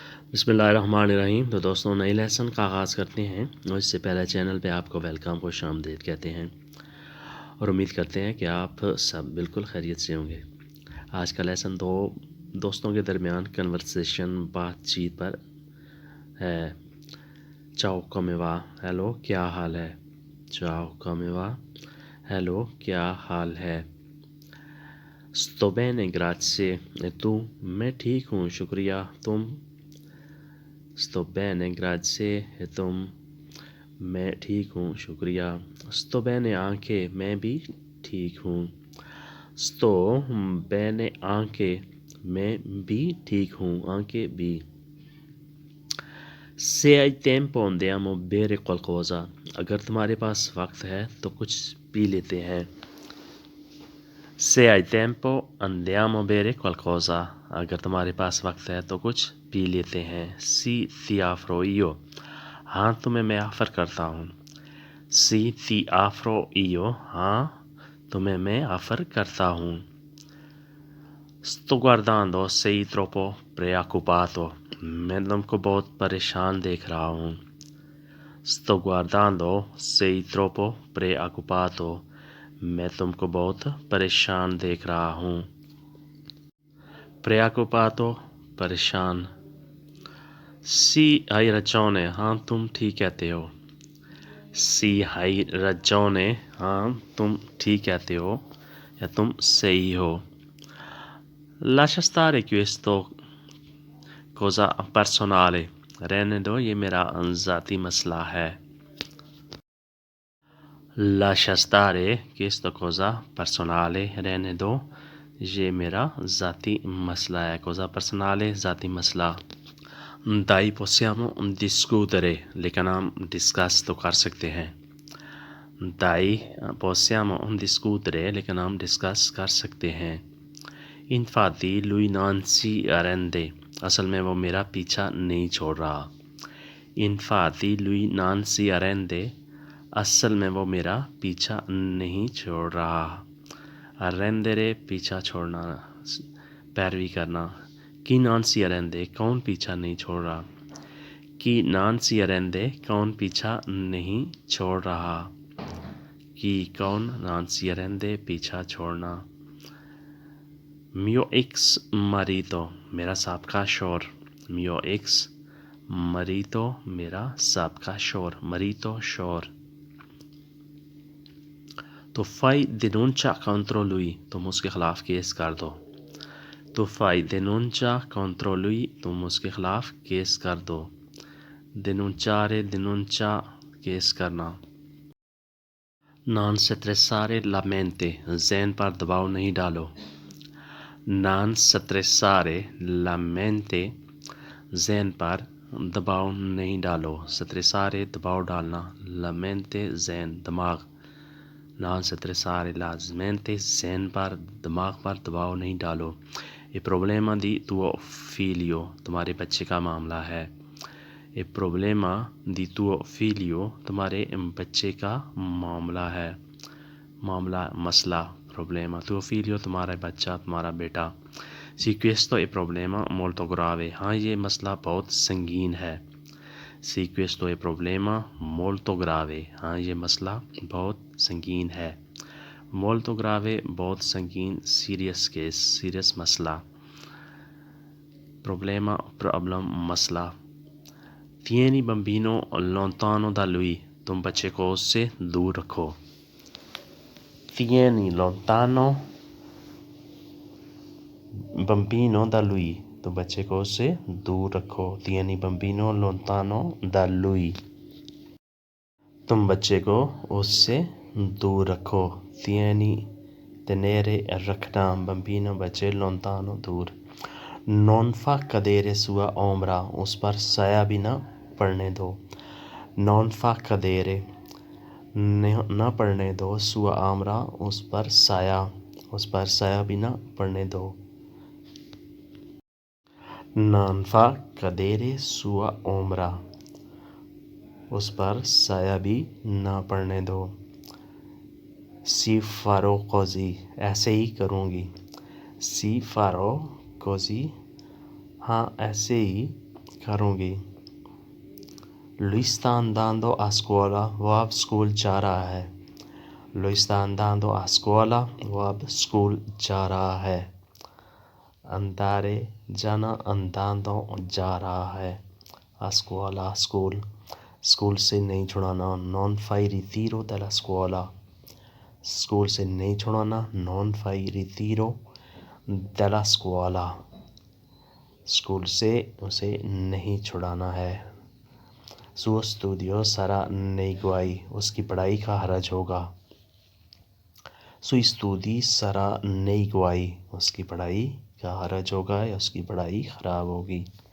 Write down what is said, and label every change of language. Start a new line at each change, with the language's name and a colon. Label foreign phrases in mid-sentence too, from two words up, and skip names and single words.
Urdu: بسم اللہ الرحمٰن الرحیم۔ تو دوستوں، نئے لیسن کا آغاز کرتے ہیں اور اس سے پہلے چینل پے آپ کو ویلکم، خوش آمدید کہتے ہیں اور امید کرتے ہیں کہ آپ سب بالکل خیریت سے ہوں گے. آج کا لیسن دو دوستوں کے درمیان کنورسیشن، بات چیت پر ہے.
Italian: ciao come va,
Urdu: ہیلو کیا حال ہے.
Italian: ciao come va,
Urdu: ہیلو کیا حال ہے.
Italian: sto bene grazie e tu?
Urdu: میں ٹھیک ہوں شکریہ، تم.
Italian: sto bene grazie e तुम?
Urdu: میں ٹھیک ہوں شکریہ.
Italian: sto bene anche,
Urdu: میں بھی ٹھیک ہوں.
Italian: sto bene anche,
Urdu: میں بھی ٹھیک ہوں, anche भी।
Italian: se hai tempo andiamo a bere qualcosa,
Urdu: اگر تمہارے پاس وقت ہے تو کچھ پی لیتے ہیں.
Italian: se hai tempo andiamo a bere qualcosa,
Urdu: اگر تمہارے پاس وقت ہے تو کچھ پی لیتے ہیں.
Italian: si ti offro io,
Urdu: ہاں تمہیں میں آفر کرتا ہوں.
Italian: si ti offro io,
Urdu: ہاں تمہیں میں آفر کرتا ہوں.
Italian: sto guardando, sei troppo preoccupato,
Urdu: میں تم کو بہت پریشان دیکھ رہا ہوں.
Italian: sto guardando, sei troppo preoccupato,
Urdu: میں تم کو بہت پریشان دیکھ رہا ہوں. preoccupato, परेशान।
Italian: sì hai ragione,
Urdu: ہاں تم ٹھیک کہتے ہو.
Italian: sì hai ragione,
Urdu: ہاں تم ٹھیک کہتے ہو یا تم صحیح ہو.
Italian: lascia stare questo cosa personale,
Urdu: رہنے دو یہ میرا ذاتی مسئلہ ہے.
Italian: lascia stare questo cosa personale,
Urdu: رہنے دو یہ میرا ذاتی مسئلہ ہے.
Italian: cosa personale,
Urdu: ذاتی مسئلہ.
Italian: dai possiamo discutere,
Urdu: لیکن ہم ڈسکس تو کر سکتے ہیں.
Italian: dai possiamo discutere,
Urdu: لیکن ہم ڈسکس کر سکتے ہیں.
Italian: infatti lui non si arrende,
Urdu: اصل میں وہ میرا پیچھا نہیں چھوڑ رہا.
Italian: infatti lui non si arrende,
Urdu: اصل میں وہ میرا پیچھا نہیں چھوڑ رہا. arrendere پیچھا چھوڑنا، پیروی کرنا.
Italian: chi non si arrende,
Urdu: کون پیچھا نہیں چھوڑ رہا.
Italian: chi non si arrende,
Urdu: کون پیچھا نہیں چھوڑ رہا. chi कौन,
Italian: non si arrende
Urdu: پیچھا چھوڑنا.
Italian: mio ex marito,
Urdu: میرا سابقہ شوہر.
Italian: mio ex marito,
Urdu: میرا سابقہ شوہر.
Italian: marito
Urdu: شوہر۔ تو
Italian: fai denuncia contro lui,
Urdu: تم اس کے خلاف کیس کر دو.
Italian: तो fai denuncia contro lui,
Urdu: تم اس کے خلاف کیس کر دو.
Italian: denunciare, denuncia
Urdu: کیس کرنا.
Italian: non stressare la mente,
Urdu: ذہن پر دباؤ نہیں ڈالو.
Italian: non stressare la mente,
Urdu: ذہن پر دباؤ نہیں ڈالو. stressare دباؤ ڈالنا,
Italian: la mente
Urdu: ذہن، دماغ.
Italian: non stressare la mente,
Urdu: ذہن پر، دماغ پر دباؤ نہیں ڈالو.
Italian: ये problema di tuo figlio,
Urdu: تمہارے بچے کا معاملہ ہے.
Italian: ये problema di tuo figlio,
Urdu: تمہارے بچے کا معاملہ ہے. معاملہ، مسئلہ,
Italian: problema। tuo figlio,
Urdu: تمہارا بچہ، تمہارا بیٹا.
Italian: sì questo è problema molto grave,
Urdu: ہاں یہ مسئلہ بہت سنگین ہے.
Italian: sì questo è problema molto grave,
Urdu: ہاں یہ مسئلہ بہت سنگین ہے.
Italian: molto grave
Urdu: بہت سنگین، سیریس کیس، سیریس مسئلہ. problema, پرابلم، مسئلہ.
Italian: tieni bambino lontano da lui,
Urdu: تم بچے کو اس سے دور رکھو.
Italian: tieni lontano bambino da lui,
Urdu: تو بچے کو اس سے دور رکھو.
Italian: tieni bambino lontano da lui,
Urdu: تم بچے کو اس سے دور رکھو.
Italian: tieni tenere,
Urdu: रखना, bambino बच्चे, lontano दूर।
Italian: non fa cadere sua ombra,
Urdu: اس پر سایہ بھی نہ پڑنے دو.
Italian: non fa cadere,
Urdu: نہ پڑنے دو,
Italian: sua ombra,
Urdu: اس پر سایہ، اس پر سایہ بھی نہ پڑنے دو.
Italian: non fa cadere sua ombra,
Urdu: اس پر سایہ بھی نہ پڑنے دو.
Italian: si farò così,
Urdu: ایسے ہی کروں گی.
Italian: si farò così,
Urdu: ہاں ایسے ہی کروں گی.
Italian: Lui sta andando a scuola,
Urdu: وہ اب اسکول جا رہا ہے.
Italian: Lui sta andando a scuola,
Urdu: وہ اب اسکول جا رہا ہے. Andare جانا, andando جا رہا ہے.
Italian: A scuola
Urdu: اسکول, اسکول سے نہیں چھڑانا.
Italian: Non fai ritiro dalla scuola,
Urdu: اسکول سے نہیں چھڑانا.
Italian: Non fai ritiro dalla scuola,
Urdu: اسکول سے اسے نہیں چھڑانا ہے.
Italian: Suo studio sarà nei guai,
Urdu: اس کی پڑھائی کا حرج ہوگا.
Italian: Sui studi sarà nei guai,
Urdu: اس کی پڑھائی کا حرج ہوگا یا اس کی پڑھائی خراب ہوگی.